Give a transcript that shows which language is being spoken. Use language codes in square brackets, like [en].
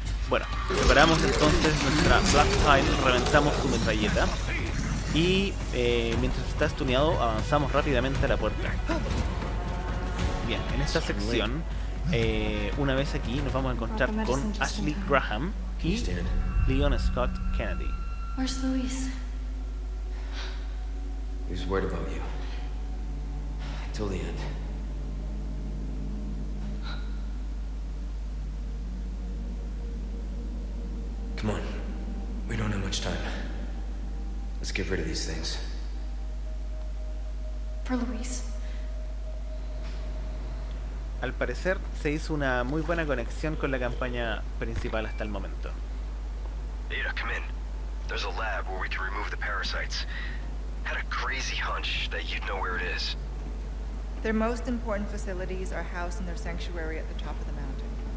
[es] Bueno, preparamos entonces nuestra Black Tile, reventamos su metralleta y mientras está stuneado avanzamos rápidamente a la puerta. Bien, en esta sección, una vez aquí nos vamos a encontrar con Ashley Graham y Leon Scott Kennedy. [en] Where's Luis? He was worried about you. Till the end. Come on. We don't have much time. Let's get rid of these things. For Luis. [es] Al parecer se hizo una muy buena conexión con la campaña principal hasta el momento. [en] Ada, come in. There's a lab where we can remove the parasites. Had a crazy hunch that you'd know where it is. Their most important facilities are housed in their sanctuary at the top of the mountain.